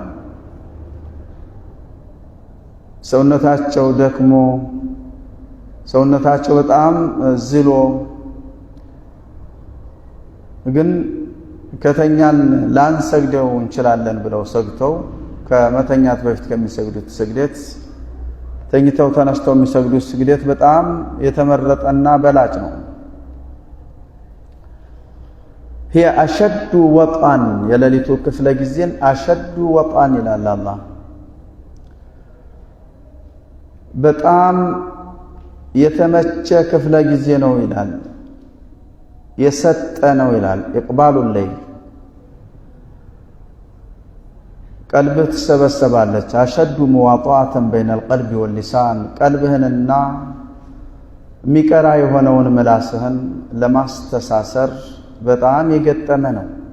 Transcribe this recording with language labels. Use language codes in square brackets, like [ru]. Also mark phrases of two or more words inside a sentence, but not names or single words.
[am] ሰውነታቸው ደክሞ ሰውነታቸው በጣም ዝሎ ግን ከተኛን ላንሰግደው እንችላለን ብለው ሰግተው ከመተኛት በፊት ከሚሰግዱት ስግደት ተኝተው ተነስተው የሚሰግዱት ስግደት በጣም የተመረጠና በላጭ ነው። [ar] هي أشد وطئا [am] የሌሊቱ ክፍለ ጊዜን [ar] أشد وطئا [am] ይላል አላህ። በጣም የተመቸ ክፍለ ጊዜ ነው ይላል። የሰጠ ነው ይላል። [ar] إقبال الليل [am] ቀልብህ ትሰበሰባለች። [ar] أشد مواطأة بين القلب واللسان [am] ቀልብህንና የሚቀራ የሆነውን ምላስህን ለማስተሳሰር በጣም የገጠመ ነው።